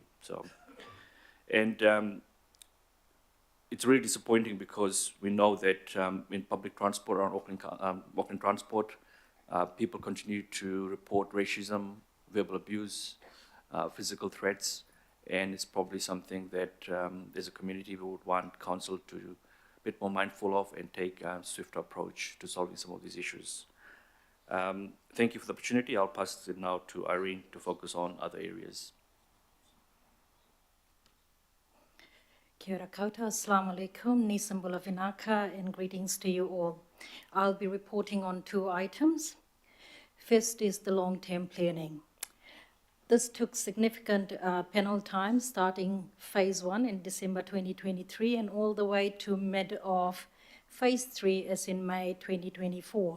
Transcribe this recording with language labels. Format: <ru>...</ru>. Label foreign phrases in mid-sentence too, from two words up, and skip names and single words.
<en>So, and it's really disappointing, because we know that in public transport around Auckland Transport, people continue to report racism, verbal abuse, physical threats, and it's probably something that as a community we would want council to be a bit more mindful of and take a swifter approach to solving some of these issues. Thank you for the opportunity. I'll pass it now to Irene to focus on other areas.</en> <mi>Kia ora koutou,</mi> <ar>السلام عليكم,</ar> <fj>nisambula vinaka,</fj> <en>and greetings to you all. I'll be reporting on 2 items. First is the long-term planning. This took significant panel time, starting phase 1 in December 2023 and all the way to mid of phase 3 as in May 2024.</en>